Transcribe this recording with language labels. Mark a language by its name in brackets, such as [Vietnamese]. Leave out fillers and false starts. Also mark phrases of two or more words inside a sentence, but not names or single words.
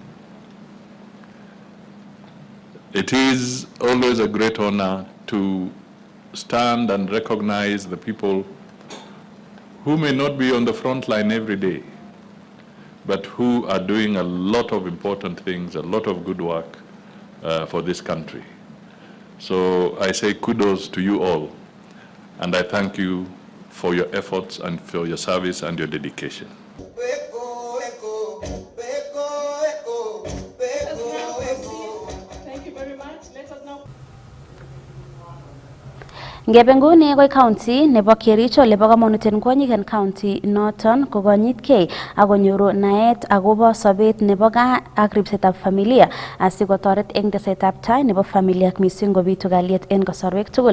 [English] It is always a great honor to stand and recognize the people who may not be on the front line every day, but who are doing a lot of important things, a lot of good work for this country. So I say kudos to you all, and I thank you for your efforts and for your service and your dedication. [Kalenjin] Ngebe nguni koi county nebo Kericho lebo kamanut en kwonyik en county noton kokonyitkei akonyoru naet akobo sobet nebo gaa ak ripsetab familia asikotoret eng tesetab tai nebo familia ak missing kobitu kalyet en kasarwek tugul.